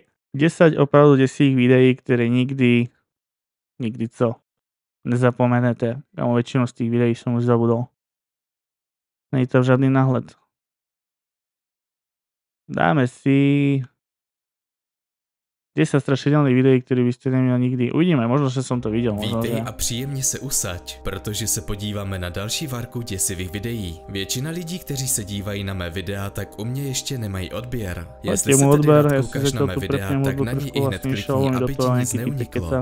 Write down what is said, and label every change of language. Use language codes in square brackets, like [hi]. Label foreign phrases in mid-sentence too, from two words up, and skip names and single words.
[cs] 10 opravdu desých videí, ktoré nikdy co? Nezapomenete. [sk] Kámo, väčšinu z tých videí som už zabudol. Nie je to žiadny náhľad. Dáme si 10 strašidelných videí, [cs] které byste neměl nikdy. [sk] Uvidíme, možno, že [cs] jsem to viděl. Vítej a příjemně se usaď, protože se podíváme na další várku děsivých videí. Většina lidí, kteří se dívají na mé videa, tak u mě ještě nemají odběr. Jestli se tedy rád koukáš na mé videa, tak na ní i hned klikni, aby ti nic neuniklo.